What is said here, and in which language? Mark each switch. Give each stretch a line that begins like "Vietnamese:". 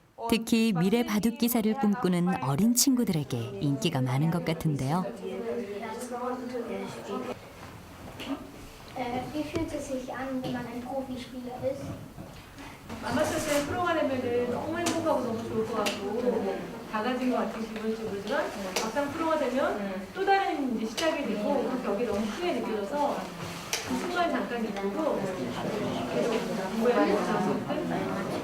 Korean: 특히 미래 바둑 기사를 꿈꾸는 어린 친구들에게 인기가 많은 것 같은데요.
German: Wie fühlt es sich an, wenn man ein Profispieler ist?
Korean: 아마추어 때 프로가 되면은 너무 행복하고 너무 좋을 것 같고 다 가진 것 같은 기분일지 모르지만 막상 프로가 되면 또 다른 이제 시작이 되고 그 벽이 너무 크게 느껴져서 그 순간 잠깐 기쁘고 계속 공부해야